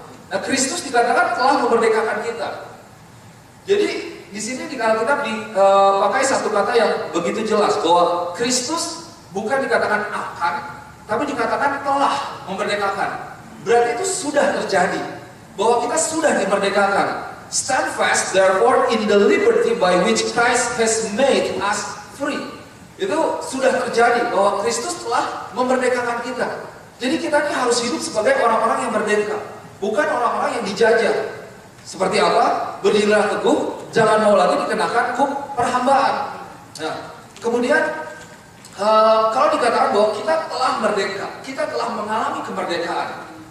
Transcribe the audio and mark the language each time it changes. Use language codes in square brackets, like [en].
[id] Nah, Kristus dikatakan telah memerdekakan kita. Jadi di sini di Alkitab dipakai satu kata yang begitu jelas, bahwa Kristus bukan dikatakan akan, tapi dikatakan telah memerdekakan. Berarti itu sudah terjadi, bahwa kita sudah dimerdekakan. [en] Stand fast therefore in the liberty by which Christ has made us free. [id] Itu sudah terjadi, bahwa Kristus telah memerdekakan kita. Jadi kita ini harus hidup sebagai orang-orang yang merdeka, bukan orang-orang yang dijajah. Seperti apa? Berdirilah teguh, jangan mau lagi dikenakan kuk perhambaan. Nah, kemudian kalau dikatakan bahwa kita telah merdeka, kita telah mengalami kemerdekaan.